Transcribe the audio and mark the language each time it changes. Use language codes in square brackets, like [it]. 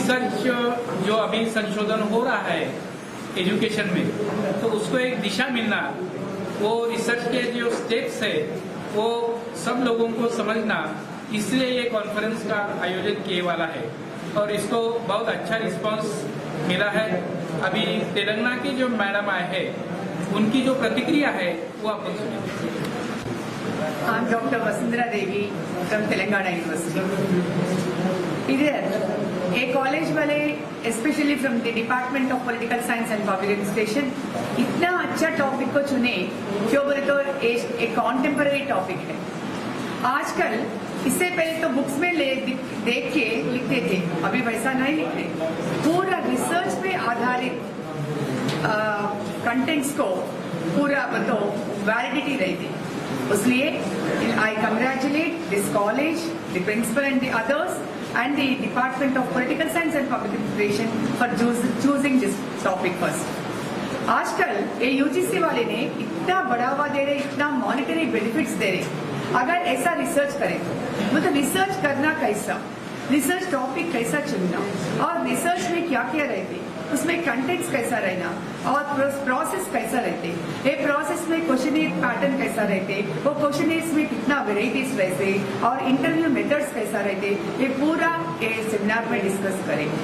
[hi] Research जो अभी संशोधन हो रहा है एजुकेशन में, तो उसको एक दिशा मिलना, वो रिसर्च के जो स्टेप्स है वो सब लोगों को समझना, इसलिए ये कॉन्फ्रेंस का आयोजन किए वाला है और इसको बहुत अच्छा रिस्पांस मिला है। अभी तेलंगाना की जो मैडम आए हैं उनकी जो प्रतिक्रिया है वो आप सुनिए। [en] I'm Dr. Vasundhara Devi from Telangana University. [hi] इधर एक कॉलेज वाले [en] specially from the department of political science and public administration [hi] इतना अच्छा टॉपिक को चुने, क्यों बोले तो एक कॉन्टेम्पररी टॉपिक है। आजकल इससे पहले तो बुक्स में देख के लिखते थे, अभी वैसा नहीं लिखते, पूरा रिसर्च पे आधारित कंटेंट्स को पूरा बताओ वैलिडिटी रहती। इसलिए [en] I congratulate this college, the principal and the others, and the Department of Political Science and Public Administration for choosing this topic first. [hi] आजकल ये यूजीसी वाले ने इतना बढ़ावा दे रहे, इतना मॉनिटरी बेनिफिट्स दे रहे। अगर ऐसा रिसर्च करें तो मतलब रिसर्च करना कैसा, रिसर्च टॉपिक कैसा चुनना और रिसर्च में क्या क्या रहते, उसमें कंटेंट्स कैसा रहना और प्रोसेस कैसा रहते, ये प्रोसेस में क्वेश्चनर पैटर्न कैसा रहते, वो क्वेश्चनर्स में कितना वेराइटीज रहते और इंटरव्यू मेथड्स कैसा रहते, ये पूरा ये सेमिनार में डिस्कस करें।